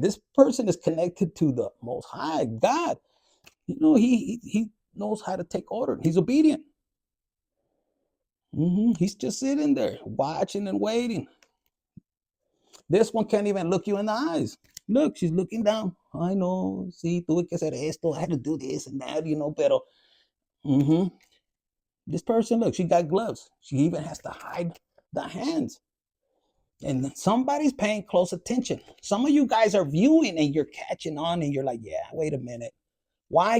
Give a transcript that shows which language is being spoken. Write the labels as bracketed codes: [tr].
[en] This person is connected to the Most High God. You know, he knows how to take order. He's obedient. He's just sitting there watching and waiting. This one can't even look you in the eyes. Look, she's looking down. I know, [es] sí, tuve que hacer esto. [en] I had to do this and that, you know, pero this person, look, she got gloves. She even has to hide the hands. And somebody's paying close attention. Some of you guys are viewing and you're catching on and you're like, yeah, wait a minute. Why?